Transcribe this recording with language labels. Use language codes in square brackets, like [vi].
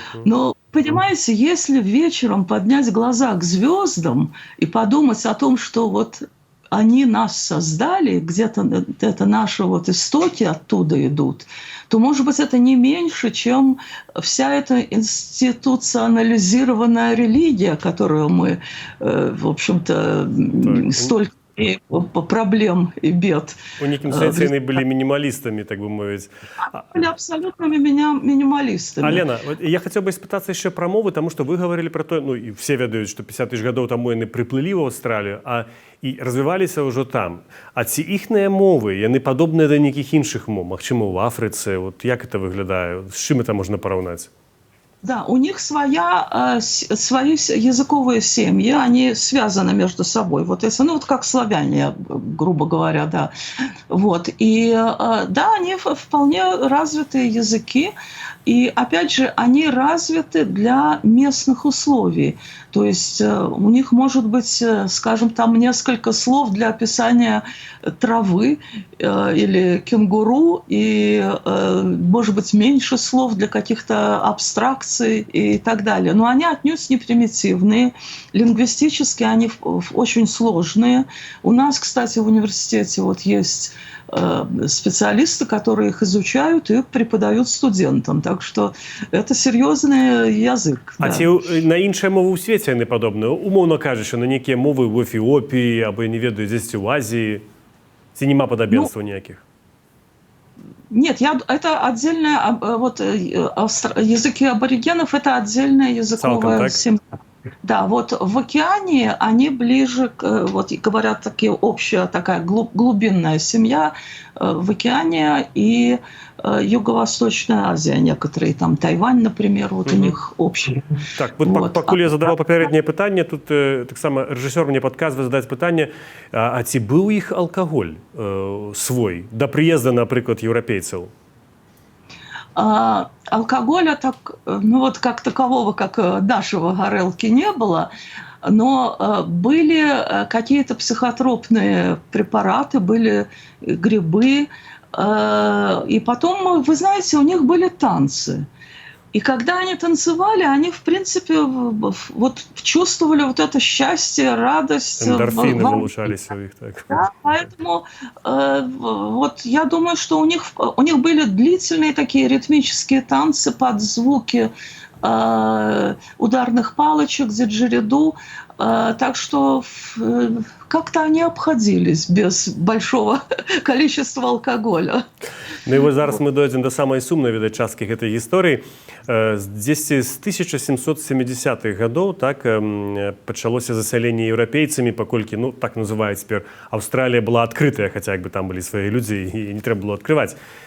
[ru] Но, понимаете, если вечером поднять глаза к звездам и подумать о том, что вот они нас создали, где-то это наши вот истоки оттуда идут, то, может быть, это не меньше, чем вся эта институционализированная религия, которую мы, в общем-то, столько проблем и бед. У них они были минималистами, так бы мовить. Были абсолютными минималистами. Алена, я хотел бы испытаться еще про мову, потому что вы говорили про то, и все ведают, что 50 тысяч годов тому яны приплыли в Австралию, [be] і развиваліся ўжо там. А ці іхныя мовы, яны падобныя да нейкіх іншых мов, магчыма, ў Афрыцы, вот як это выглядае, з чым это [ru] можно поравнать? Да, у них свои языковые семьи, они связаны между собой. Вот если, вот как славяне, грубо говоря, да. Вот. И да, они вполне развитые языки. И, опять же, они развиты для местных условий. То есть у них может быть, скажем, там несколько слов для описания травы или кенгуру, и, может быть, меньше слов для каких-то абстракций и так далее. Но они отнюдь не примитивные. Лингвистически они очень сложные. У нас, кстати, в университете вот есть специалисты, которые их изучают и преподают студентам. Так что это серьезный язык. [be] А ці на іншыя мовы ў свеце яны падобныя? Умоўна кажучы, на нейкія мовы ў Эфіопіі, або, не ведаю, дзесьці ў Азіі? Ці няма падабенстваў ніякіх? [ru] Нет, это отдельная, вот языки аборигенов – это отдельная языковая семья. Да, вот в океане они ближе, вот говорят, такие общая такая глубинная семья в океане и Юго-Восточная Азия, некоторые там Тайвань, например, вот у них общие. [be] Так, вот пакуль я задаваў папярэдняе пытанне, тут таксама рэжысёр мне падказвае задаць пытанне, а ці быў іх алкаголь свой да прыезда, напрыклад, еўрапейцаў? [ru] Алкоголя так, ну вот как такового, как нашего горелки, не было, но были какие-то психотропные препараты, были грибы, и потом, вы знаете, у них были танцы. И когда они танцевали, они, в принципе, вот чувствовали вот это счастье, радость. Эндорфины улучшались у них, так. Да, поэтому вот я думаю, что у них были длительные такие ритмические танцы под звуки ударных палочек, диджериду. Так что как-то они обходились без большого количества алкоголя. [be] Ну і вось зараз мы дойдзем да самай сумнай, відаць, часткі гэтай гісторыі. Дзесьці з 1770-х гадоў так пачалося засяленне еўрапейцамі, паколькі, ну, так называюць цяпер, Аўстралія была адкрытая, хаця як бы там былі свае людзі і не трэба было адкрываць.